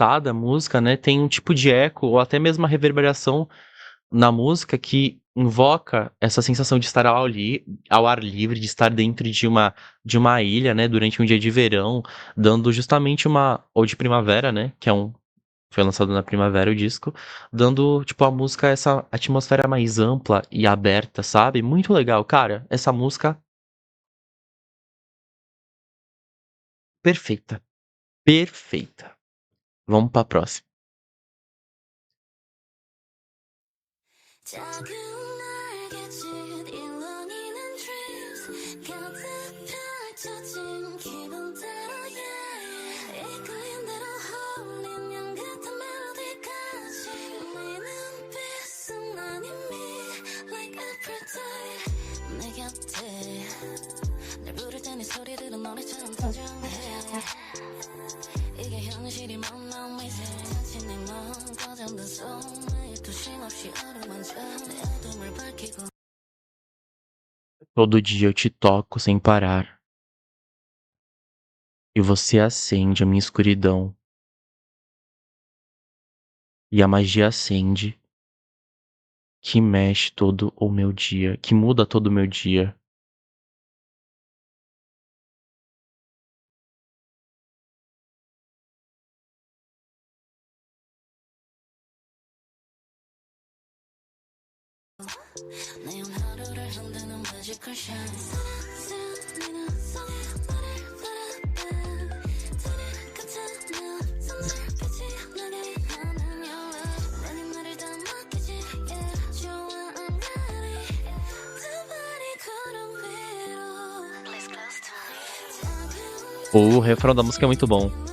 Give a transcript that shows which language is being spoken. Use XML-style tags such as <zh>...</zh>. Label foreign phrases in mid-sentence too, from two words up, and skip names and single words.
<pt>a música, né, tem um tipo de eco ou até mesmo uma reverberação na música que invoca essa sensação de estar ao ar livre, de estar dentro de uma ilha, né, durante um dia de verão, dando justamente ou de primavera, né, foi lançado na primavera o disco, dando, tipo, a música essa atmosfera mais ampla e aberta, sabe? Muito legal, cara. Essa música perfeita, perfeita. Vamos pra próxima.</pt> <ko>작은 날개짓 일렁이는 dreams 가득 펼쳐진 기분 따라 yeah. 이끌린 대로 홀린 양 같은 멜로디까지 네 눈빛은 난 이미</ko> <en>like every day</en> <ko>내 곁에 날 부를 때 네 소리들은 노래처럼 다정해 이게 현실이면 난 미세 지닌 넌 꺼져든 손에 쉼없이 어루만져 내 어둠을 밝히고</ko> <pt>Todo dia eu te toco sem parar. E você acende a minha escuridão. E a magia acende, que mexe todo o meu dia, que muda todo o meu dia.</pt> <ko>내온 하루를 흔드는</ko> <en>magical shine</en> <ko>스며드는 속에 너를 바라봐 달을 같으며 손을 빛이 나게 하는</ko> <en>your love</en> <ko>내는 나를 다 맡기지 yeah 좋아</ko> <en>I'm ready</en> <ko>두 발이 구름 위로</ko> <en>Please close to me</en> <pt>O refrão da música é muito bom.</pt>